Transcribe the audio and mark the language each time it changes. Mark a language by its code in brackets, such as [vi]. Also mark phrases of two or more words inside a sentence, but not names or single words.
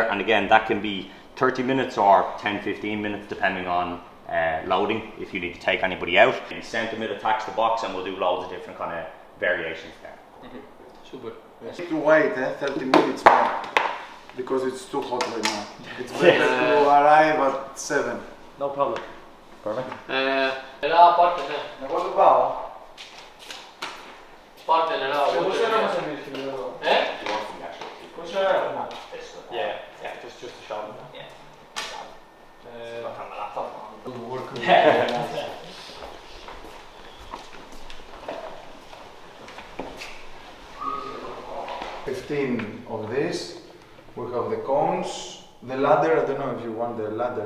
[en] And again, that can be 30 minutes or 10-15 minutes, depending on loading, if you need to take anybody out. In centre mid attacks the box, and we'll do loads of different kind of variations there. Super. To wait 30 minutes more because it's too hot right now. It's better to arrive at 7. No problem. Perfect. [el] Νερά, πάρτε, ναι. Εγώ δεν πάω. Πάρτε νερά. Πόσο ώρα μας εμείς στην εδώ? Πόσο ώρα? [en] Yeah, just a shot. Yeah. 15 of this. We have the cones, the ladder. I don't know if you want the ladder.